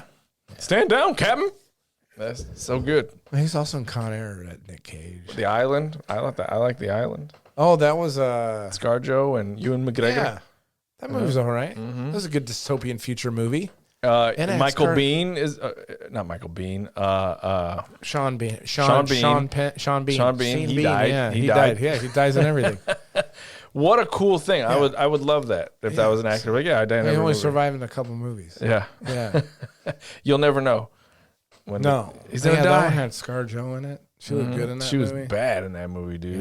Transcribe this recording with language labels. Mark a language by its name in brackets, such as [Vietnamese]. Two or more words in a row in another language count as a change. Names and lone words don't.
[English] Stand down, Captain. That's so good. He's also in Con Air, that Nick Cage. The Island. I like that. I like The Island. Oh, that was ScarJo and Ewan McGregor. yeah. That movie was all right. Mhm. That was a good dystopian future movie. And it's Michael current- Bean is not Michael Bean. Sean Bean. Sean Bean. Sean Bean. Sean Bean. Sean He died. Yeah, He he died. died. Yeah, he dies in everything. What a cool thing! I would love that if that was an actor. Like, yeah, I died in He every only movie. survived in a couple movies. Yeah, Yeah. you'll never know. When No. he's Yeah, gonna that die. one had ScarJo in it. She looked good in that She was movie. bad in that movie, dude.